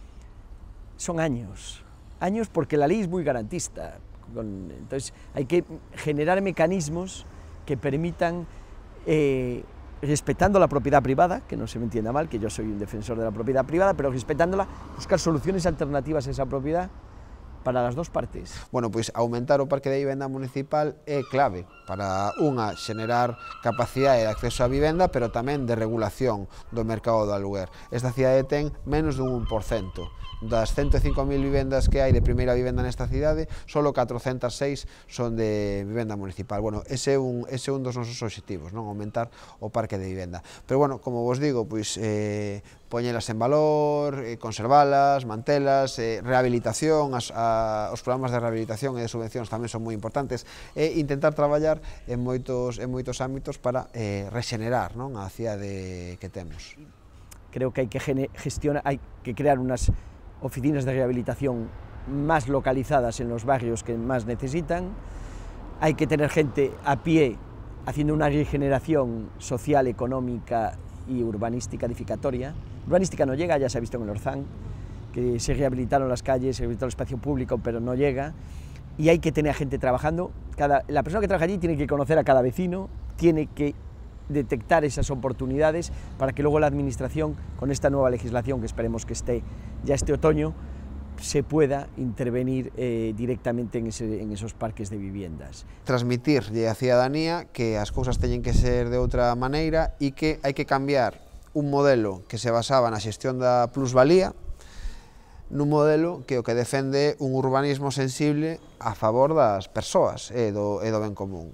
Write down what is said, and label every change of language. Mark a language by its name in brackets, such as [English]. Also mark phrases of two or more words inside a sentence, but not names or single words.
[Spanish] son años porque la ley es muy garantista, entonces hay que generar mecanismos que permitan, respetando la propiedad privada, que no se me entienda mal, que yo soy un defensor de la propiedad privada, pero respetándola, buscar soluciones alternativas a esa propiedad para as dos partes. [Galician] Bueno, pois aumentar o parque de vivenda municipal é clave para, unha, xenerar capacidade de acceso á vivenda, pero tamén de regulación do mercado do aluguer. Esta cidade ten menos dun 1%. Das 105.000 vivendas que hai de primeira vivenda nesta cidade, solo 406 son de vivenda municipal. Bueno, ese é un dos nosos obxectivos, non? Aumentar o parque de vivenda. Pero, bueno, como vos digo, pois poñelas en valor, conservalas, mantelas, rehabilitación, os programas de rehabilitación e de subvencións tamén son moi importantes, e intentar traballar en moitos ámbitos para rexenerar, non, a cidade que temos. [Spanish] Creo que hai que hay que crear unas oficinas de rehabilitación más localizadas en los barrios que más necesitan, hay que tener gente a pie haciendo una regeneración social, económica y urbanística edificatoria. Urbanística no llega, ya se ha visto en el Orzán, que se rehabilitaron las calles, se rehabilitó el espacio público, pero no llega, y hay que tener gente trabajando. La persona que trabaja allí tiene que conocer a cada vecino, tiene que detectar esas oportunidades para que luego la administración, con esta nueva legislación que esperemos que esté ya este otoño, se pueda intervenir directamente en esos parques de viviendas. [Galician] Transmitirlle á cidadanía que as cousas teñen que ser de outra maneira e que hai que cambiar un modelo que se basaba na xestión da plusvalía nun modelo que o que defende un urbanismo sensible a favor das persoas e do ben común.